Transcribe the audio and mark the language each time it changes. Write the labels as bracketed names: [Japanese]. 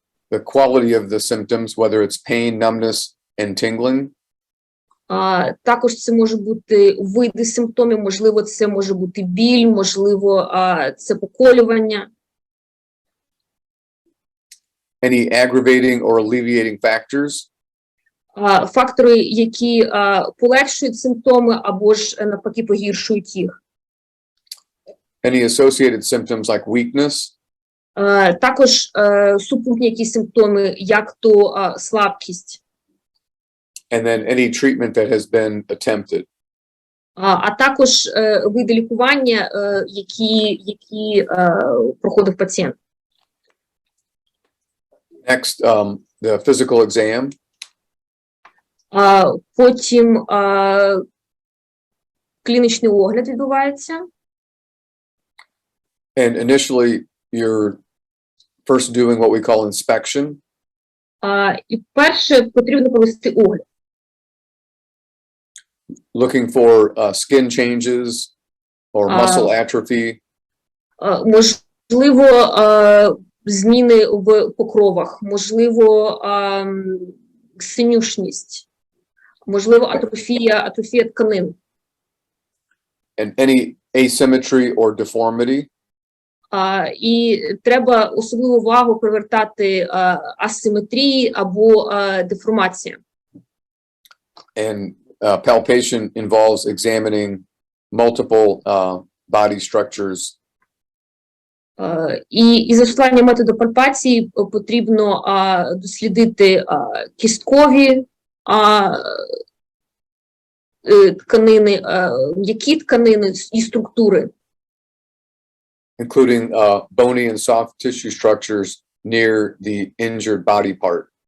[English] The quality of the symptoms, whether it's pain, numbness, and tingling. [Ukrainian] Також це може бути види симптомів, можливо, це може бути біль, можливо, це поколювання. [English] Any aggravating or alleviating factors. [Ukrainian] Фактори, які полегшують симптоми або ж навпаки погіршують їх. [English] Any associated symptoms like weakness. [Ukrainian] Також супутні якісь симптоми, як то слабкість. [English] And then any treatment that has been attempted. [Ukrainian] А також види лікування, які проходив пацієнт. [English] Next, the physical exam. [Ukrainian] Потім клінічний огляд відбувається. [English] And initially, you're first doing what we call inspection. [Ukrainian] І перше потрібно провести огляд. [English] Looking for skin changes or muscle atrophy. [Ukrainian] Можливо, зміни в покровах, можливо, синюшність, можливо, атрофія тканин. [English] And any asymmetry or deformity. [Ukrainian] І треба особливу увагу привертати асиметрії або деформації. [English] And palpation involves examining multiple body structures. [Ukrainian] І застосування методу пальпації потрібно дослідити кісткові тканини, м'які тканини і структури. [English] Including bony and soft tissue structures near the injured body part.